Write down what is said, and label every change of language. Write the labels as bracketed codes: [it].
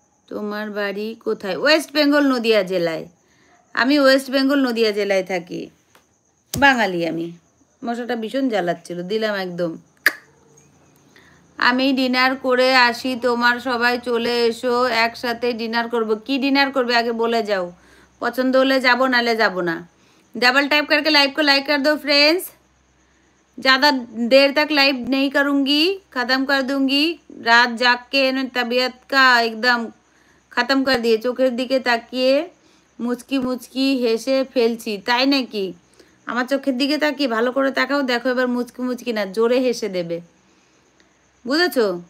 [bn] তোমার বাড়ি কোথায়? ওয়েস্ট বেঙ্গল নদিয়া জেলায়। আমি ওয়েস্ট বেঙ্গল নদিয়া জেলায় থাকি। বাঙালি আমি। মশাটা ভীষণ জ্বালাচ্ছিল, দিলাম একদম। আমি ডিনার করে আসি, তোমার সবাই চলে এসো, একসাথে ডিনার করব। কি ডিনার করবে আগে বলে যাও, পছন্দ হলে যাবো, নালে যাবো না। [hi] डबल टाइप करके लाइव को लाइक कर दो फ्रेंड्स। ज़्यादा देर तक लाइव नहीं करूँगी, ख़त्म कर दूँगी। रात जाग के तबीयत का एकदम ख़त्म कर दिए। [bn] चोखेर दिके ताकिए মুচকি মুচকি হেসে ফেলছি। তাই নাকি? আমার চোখের দিকে তাকিয়ে ভালো করে তাকাও, দেখো এবার মুচকি মুচকি না, জোরে হেসে দেবে, বুঝেছো?